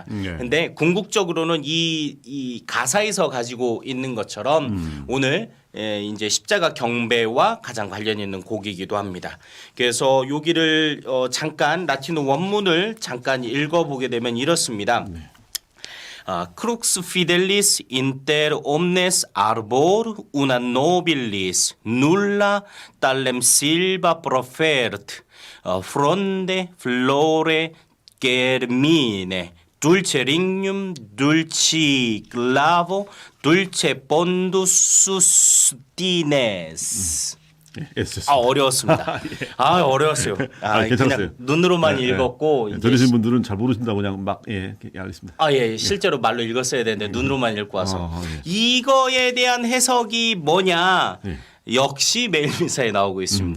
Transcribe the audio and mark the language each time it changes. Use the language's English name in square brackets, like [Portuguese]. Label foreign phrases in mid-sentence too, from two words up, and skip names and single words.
[Korean] 근데 궁극적으로는 이 가사에서 가지고 있는 것처럼 오늘 이제 십자가 경배와 가장 관련 있는 곡이기도 합니다. 그래서 여기를 잠깐 라틴어 원문을 잠깐 읽어보게 되면 이렇습니다. [Latin] Crux fidelis inter omnes arbor una nobilis nulla tallem silva profert fronde flore germine dulce lignum dulci clavo dulce pondus sustines. [Korean] 아 어려웠습니다. 아 어려웠어요. 괜찮았어요. 그냥 눈으로만 읽었고 이제 들으신 분들은 잘 모르신다고 그냥 막 알겠습니다. 아 예, 실제로 말로 읽었어야 되는데 눈으로만 읽고 와서 이거에 대한 해석이 뭐냐? 역시 매일미사에 나오고 있습니다.